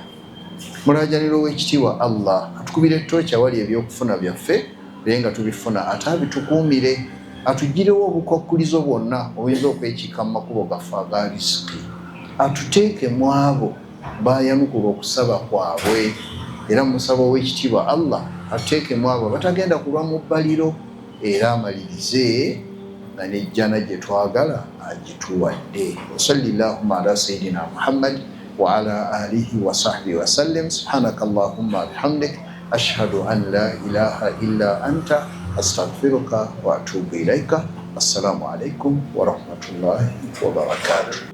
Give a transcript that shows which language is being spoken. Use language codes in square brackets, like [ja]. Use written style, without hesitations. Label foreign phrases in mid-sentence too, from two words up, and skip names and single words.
[lg] Mulaajanira Oweekitiibwa Allah atukubira ettooki awali ebyokufuna byaffe naye nga tubifuna ate abitukuumire, atugirewo obukwakulizo bwonna obuyinza okwekiika mu makubo gaffe aga risiki, atuteeke mu abo bayanukula okusaba kwabwe, era musaba Oweekitiibwa Allah atuteeke mu abo batagenda kulwa mu bbaliro, era amalirize nga n'ejjana gye twagala agituwadde. [ar] وصل اللهم على سيدنا محمد وعلى آله وصحبه وسلم. سبحانك اللهم وبحمدك أشهد أن لا إله إلا أنت أستغفرك وأتوب إليك. السلام عليكم ورحمة الله وبركاته.